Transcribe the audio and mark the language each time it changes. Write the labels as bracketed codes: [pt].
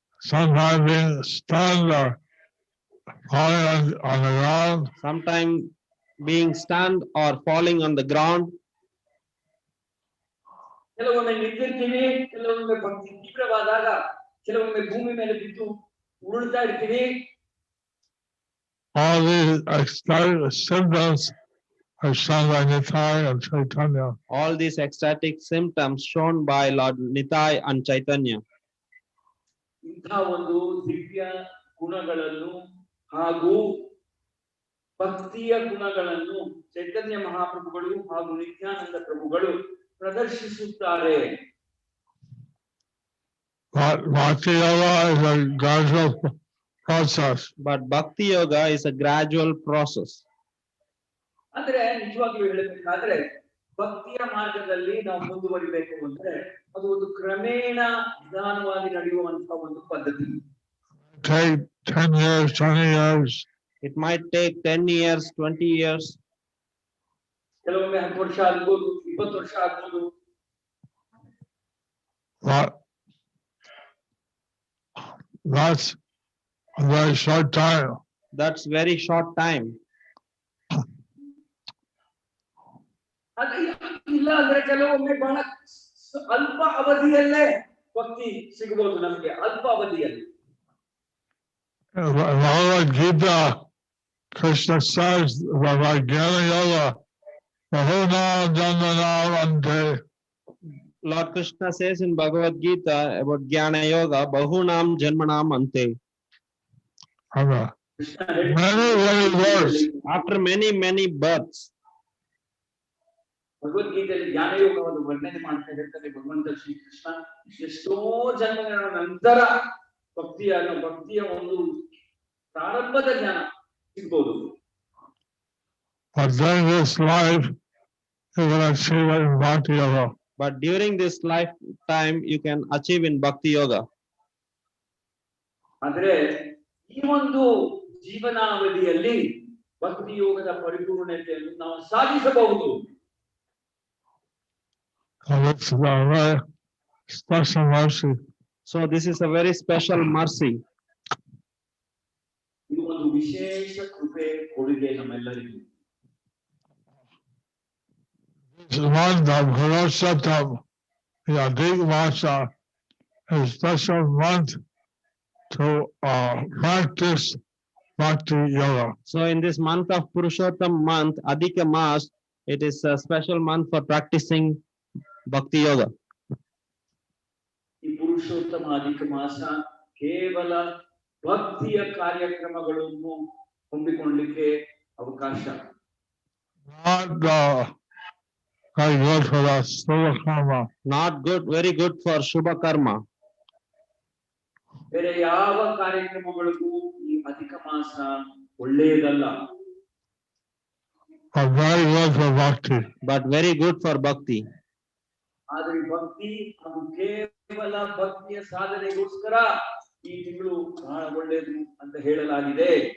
[en] Sometimes being stunned or falling on the ground. Sometimes being stunned or falling on the ground. [kn] ಕೆಲವೊಮ್ಮೆ ನಿಂತಿರ್ತೀವಿ, ಕೆಲವೊಮ್ಮೆ ಭಕ್ತಿ ತೀವ್ರವಾದಾಗ ಕೆಲವೊಮ್ಮೆ ಭೂಮಿ ಮೇಲೆ ಬಿದ್ದು ಉರುಳ್ತಾ ಇರ್ತೀವಿ. [en] All these ecstatic symptoms are shown by Nitai and Chaitanya. All these ecstatic symptoms shown by Lord Nitai and Chaitanya. [kn] ಇಂಥ ಒಂದು ದಿವ್ಯ ಗುಣಗಳನ್ನು ಹಾಗೂ ಭಕ್ತಿಯ ಗುಣಗಳನ್ನು ಚೈತನ್ಯ ಮಹಾಪ್ರಭುಗಳು ಹಾಗೂ ನಿತ್ಯಾನಂದ ಪ್ರಭುಗಳು ಪ್ರದರ್ಶಿಸುತ್ತಾರೆ. [en] But Bhakti Yoga is a gradual process. But Bhakti Yoga is a gradual process. [kn] ಅಂದ್ರೆ ನಿಜವಾಗ್ಲೂ ಹೇಳಬೇಕಾದ್ರೆ ಭಕ್ತಿಯ ಮಾರ್ಗದಲ್ಲಿ ನಾವು ಮುಂದುವರಿಬೇಕು ಅಂದ್ರೆ ಅದು ಒಂದು ಕ್ರಮೇಣ ನಿಧಾನವಾಗಿ ನಡೆಯುವಂತಹ ಒಂದು ಪದ್ಧತಿ. [en] Take 10 years, 20 years. It might take 10 years, 20 years. [kn] ಕೆಲವೊಮ್ಮೆ 10 ವರ್ಷ ಆಗ್ಬೋದು, 20 ವರ್ಷ ಆಗ್ಬೋದು. [en] But that's a very short time. That's very short time. [kn] ಅದೇ ಇಲ್ಲ ಅಂದ್ರೆ ಕೆಲವೊಮ್ಮೆ ಬಹಳ ಅಲ್ಪ ಅವಧಿಯಲ್ಲೇ ಭಕ್ತಿ ಸಿಗಬಹುದು ನಮಗೆ, ಅಲ್ಪ ಅವಧಿಯಲ್ಲಿ. [en] Bhagavad Gita, Krishna says about Jnana Yoga, Bahunam Janmanam Ante. Lord Krishna says in Bhagavad Gita about Jnana Yoga, Bahunam Janmanam Ante. Many births. After many births. [kn] ಭಗವದ್ಗೀತೆಯಲ್ಲಿ ಜ್ಞಾನ ಯೋಗವನ್ನು ವರ್ಣನೆ ಮಾಡ್ತಾ ಇರ್ತಾರೆ ಭಗವಂತ ಶ್ರೀಕೃಷ್ಣ. ಎಷ್ಟೋ ಜನ್ಮಗಳ ನಂತರ ಭಕ್ತಿಯ ಒಂದು ಪ್ರಾರಂಭದ ಜ್ಞಾನ ಸಿಗ್ಬೋದು. [en] But during this life, you will achieve it in Bhakti Yoga. But during this lifetime, you can achieve in Bhakti Yoga. [kn] ಆದ್ರೆ ಈ ಒಂದು ಜೀವನಾವಧಿಯಲ್ಲಿ ಭಕ್ತಿ ಯೋಗದ ಪರಿಪೂರ್ಣತೆಯನ್ನು ನಾವು ಸಾಧಿಸಬಹುದು. [en] It's a very special mercy. So this is a very special mercy. [kn] ಇದು ಒಂದು ವಿಶೇಷ ಕೃಪೆ ಕೊಡುಗೆ ನಮ್ಮೆಲ್ಲರಿಗೂ. [en] This month of Purushottam, the Adhik Masa, is a special month to practice Bhakti Yoga. So in this month of Purushottam month, Adhika Mas, it is a special month for practicing Bhakti Yoga. [kn] ಈ ಪುರುಷೋತ್ತಮ ಅಧಿಕ ಮಾಸ ಕೇವಲ ಭಕ್ತಿಯ ಕಾರ್ಯಕ್ರಮಗಳನ್ನು ಹೊಂದಿಕೊಳ್ಳಲಿಕ್ಕೆ ಅವಕಾಶ. [en] Not very good for the Shubha Karma. Not good, very good for Shubha Karma. [kn] ಬೇರೆ ಯಾವ ಕಾರ್ಯಕ್ರಮಗಳಿಗೂ ಈ ಅಧಿಕ ಮಾಸ ಒಳ್ಳೆಯದಲ್ಲ. [en] But very good for Bhakti. But very good for Bhakti. [kn] ಆದ್ರೆ ಭಕ್ತಿ ಅದು ಕೇವಲ ಭಕ್ತಿಯ ಸಾಧನೆಗೋಸ್ಕರ ಈ ತಿಂಗಳು ಬಹಳ ಒಳ್ಳೆಯದು ಅಂತ ಹೇಳಲಾಗಿದೆ.